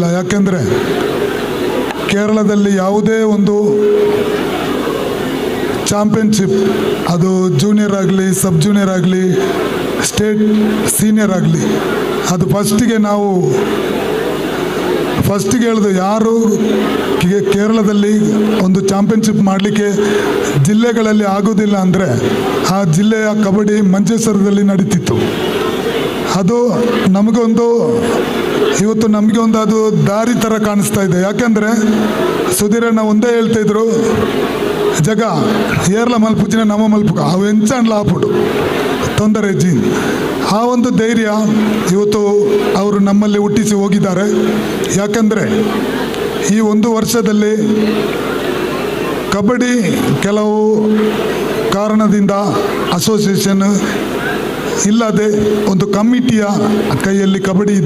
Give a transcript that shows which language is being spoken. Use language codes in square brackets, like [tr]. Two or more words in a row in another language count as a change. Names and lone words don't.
[kn] ಯಾಕೆಂದರೆ ಕೇರಳದಲ್ಲಿ ಯಾವುದೇ ಒಂದು ಚಾಂಪಿಯನ್ಶಿಪ್, ಅದು ಜೂನಿಯರ್ ಆಗಲಿ, [en] sub junior [kn] ಆಗಲಿ, [en] state senior [kn] ಆಗಲಿ, ಅದು ಫಸ್ಟಿಗೆ ಹೇಳಿದು ಯಾರು ಕೇರಳದಲ್ಲಿ ಒಂದು ಚಾಂಪಿಯನ್ಶಿಪ್ ಮಾಡಲಿಕ್ಕೆ ಜಿಲ್ಲೆಗಳಲ್ಲಿ ಆಗೋದಿಲ್ಲ ಅಂದರೆ ಆ ಜಿಲ್ಲೆಯ ಕಬಡ್ಡಿ ಮಂಜೇಶ್ವರದಲ್ಲಿ ನಡೀತಿತ್ತು. ಅದು ಇವತ್ತು ನಮಗೆ ಒಂದು ಅದು ದಾರಿ ಥರ ಕಾಣಿಸ್ತಾ ಇದೆ. [tcy] ಯಾಕೆಂದರೆ ಸುಧೀರಣ್ಣ ಒಂದೇ ಹೇಳ್ತಾಯಿದ್ರು, ಜಗ ಏರ್ಲ ಮಲ್ಪುಚಿನ ನಮ್ಮ ಮಲ್ಪುಗ ಅವು ಎಂಚಾಣ್ಲ ಆಪುಡು ತೊಂದರೆ ಜೀನ್. [kn] ಆ ಒಂದು ಧೈರ್ಯ ಇವತ್ತು ಅವರು ನಮ್ಮಲ್ಲಿ ಹುಟ್ಟಿಸಿ ಹೋಗಿದ್ದಾರೆ. ಯಾಕೆಂದರೆ ಈ 1 ವರ್ಷದಲ್ಲಿ ಕಬಡ್ಡಿ ಕೆಲವು ಕಾರಣದಿಂದ ಅಸೋಸಿಯೇಷನ್ ಇಲ್ಲದೆ ಒಂದು ಕಮಿಟಿಯ ಕೈಯಲ್ಲಿ ಕಬಡ್ಡಿ ಇದೆ.